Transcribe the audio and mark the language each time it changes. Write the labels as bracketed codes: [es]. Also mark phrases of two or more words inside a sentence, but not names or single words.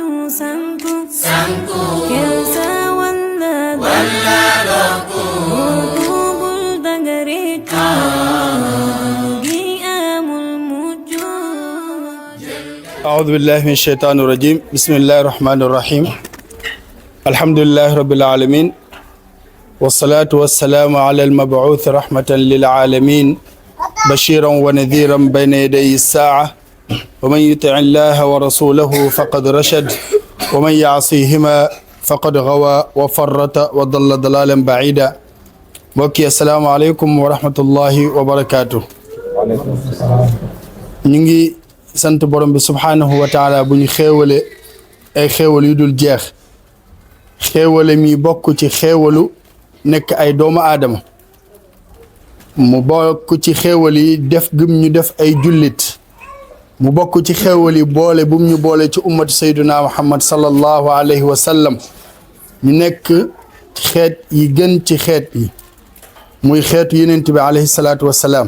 [wo] sanku kelsa walla doku bul dangariku gi amul mujju. [ar] أعوذ بالله من الشيطان الرجيم. بسم الله الرحمن الرحيم الحمد لله رب العالمين. والصلاة والسلام على المبعوث رحمة للعالمين. بشيرا ونذيرا بين يدي الساعة. ومن يطع الله ورسوله فقد رشد. ومن يعصهما فقد غوى وفرط وضل ضلالا بعيدا. Mbokki السلام عليكم ورحمة الله وبركاته. [wo] Ñu ngi sant borom bi [ar] سبحانه وتعالى [wo] bu ñu xéewale ay xéewal yu dul jeex. Xéewale mi bokk ci xéewalu nekk ay doomu aadama mu bokk ci xéewal yi def gëm ñu def ay jullit mu bokk ci xéewal yi boole bum ñu boole ci ummatu [ar] سيدنا محمد صلى الله عليه وسلم [wo] ñu nekk xeet yi gën ci xeet yi muy xeetu yenent bi [ar] عليه الصلاة والسلام.